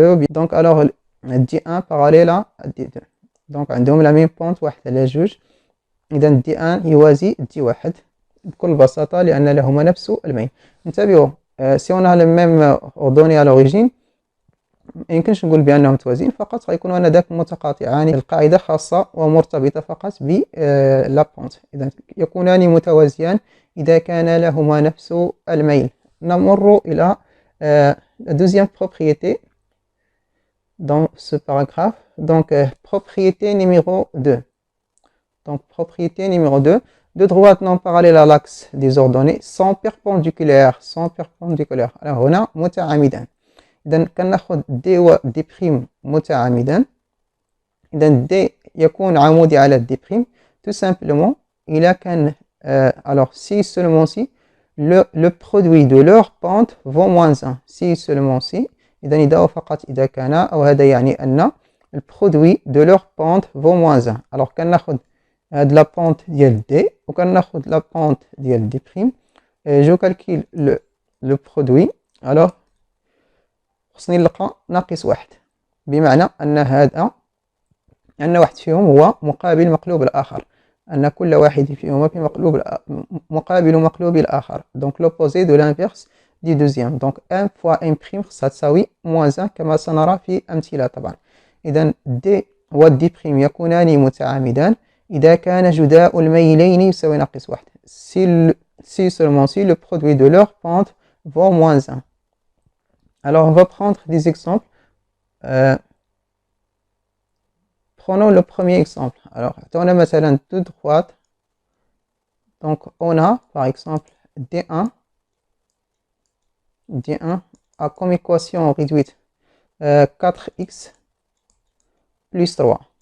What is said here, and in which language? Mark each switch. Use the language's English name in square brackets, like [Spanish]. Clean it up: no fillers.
[French] donc alors D1 parallèle à D2، donc عندهم la même pente 1 على 2. [Arabic] إذن D1 يوازي D1 بكل بساطة لأن لهما نفس الميل. انتبهوا، [French] si on a le même ordonnée à l'origine [Arabic] ما يمكنش نقول بأنهم متوازيين، فقط غيكونوا هذاك متقاطعان. القاعدة خاصة ومرتبطة فقط ب لا بونت. إذا يكونان متوازيان إذا كان لهما نفس الميل. نمر إلى [French] la deuxième propriété dans ce paragraphe. Donc propriété numéro 2. Donc propriété numéro 2. Deux droites non parallèles à l'axe des ordonnées sont perpendiculaires. [Arabic] Alors هنا متعامدان. إذن كناخذ D و D' متعامدان. إذن D يكون عمودي على D'. [French] tout simplement [Arabic] إذا كان [French] alors si seulement si le produit de leur pente vaut moins 1. si seulement si [Arabic] إذن إذا فقط إذا كان، أو هذا يعني أن [French] le produit de leur pente vaut moins 1. [Arabic] alors كناخذ هاد لا بونت ديال D وكناخذ لا بونت ديال D'، جو كالكيل لو برودوي. alors خصني نلقى ناقص 1، بمعنى أن واحد فيهم هو مقابل مقلوب الآخر، أن كل واحد فيهما في مقابل مقلوب الآخر. [French] donc l'opposé de l'inverse du deuxième. donc 1 fois M' [Arabic] خصها تساوي moins 1 كما سنرى في أمثلة طبعا. إذن D و D' يكونان متعامدان إذا كان جداء الميلين يساوي ناقص 1. [French] si seulement si le produit de leur pente vaut moins 1. Alors on va prendre des exemples prenons le premier exemple. Alors, on a مثلا deux droites. Donc, on a, par exemple, D1 a comme équation réduite 4x plus 3.